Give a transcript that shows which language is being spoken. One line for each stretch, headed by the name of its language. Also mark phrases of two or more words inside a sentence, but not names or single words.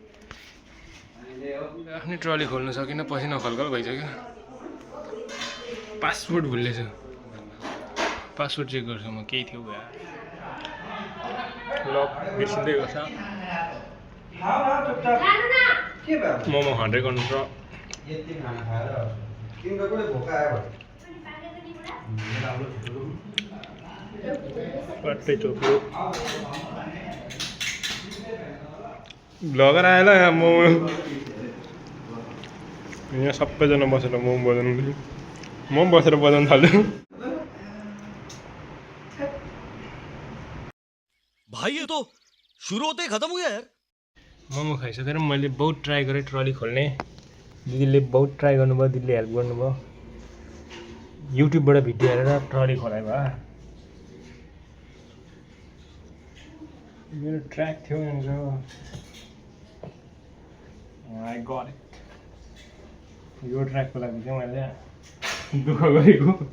Nepali: आफ्नै ट्रली खोल्न सकिनँ पसिना खलखल भइसक्यो पासपोर्ट भुल्लेछु पासपोर्ट चेक गर्छु म केही थियो भए लक बिर्सिँदै गर्छ मोमो खाँदै गर्नु छ पट्टै चोक्यो भ्लगर आयो ल यहाँ मोमो यहाँ सबैजना बसेर मोमो बजाउनु म बसेर बजाउनु थाल्छु
Hindi: भाई ये तो शुरू होते खत्म हो गया यार
Nepali: मोमो खाइसकेर मैले बहुत ट्राई गरेँ ट्रली खोल्ने दिदीले बहुत ट्राई गर्नुभयो दिदीले हेल्प गर्नुभयो युट्युबबाट भिडियो हेरेर ट्रली खोलाइ भयो मेरो ट्र्याक थियो यहाँको
English: I got it
Nepali: यो ट्र्याकको लागि चाहिँ मैले दुःख गरेको